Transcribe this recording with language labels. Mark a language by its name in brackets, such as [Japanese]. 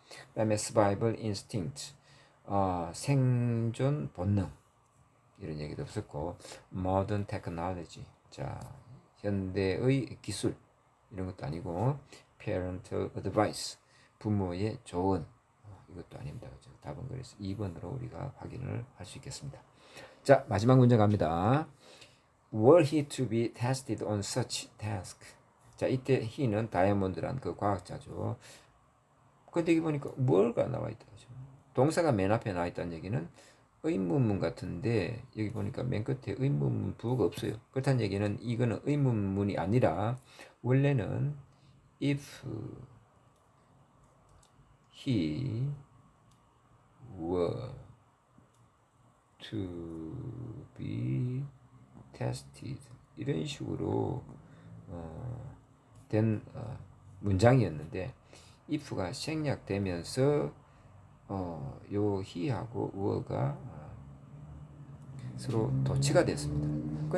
[Korean] 그다음에 survival instinct, 생존 본능, 이런 얘기도 없었고, modern technology, 자, 현대의 기술, 이런 것도 아니고, parental advice, 부모의 조언, 이것도 아닙니다. 그죠? 답은 그래서 2번으로 우리가 확인을 할 수 있겠습니다. 자, 마지막 문제 갑니다. [English] Were he to be tested on such task? [Korean] 자, 이때 he는 다이아몬드란 그 과학자죠. 근데 여기 보니까 were가 나와 있다. 그죠? 동사가 맨 앞에 나와 있다는 얘기는 의문문 같은데, 여기 보니까 맨 끝에 의문문 부호가 없어요. 그렇다는 얘기는 이거는 의문문이 아니라 원래는 [English] if he were to be tested, [Korean] 이런 식으로 된 문장이었는데, if가 생략되면서 요 he하고 were가 서로 도치가 됐습니다.